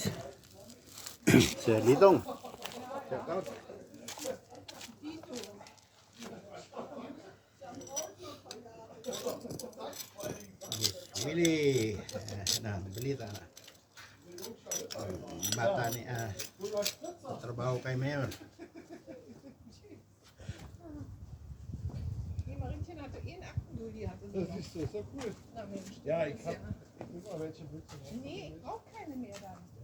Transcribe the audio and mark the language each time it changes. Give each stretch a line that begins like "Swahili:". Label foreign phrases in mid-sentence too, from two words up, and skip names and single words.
English: Sir Litong. Shout out.
Filipino: Willie, balita na. Bata ni trabaho kay Mayor.
German: Das ist so cool. Ja, ich hab immer welche Witze. Nee, ich brauche keine mehr dann.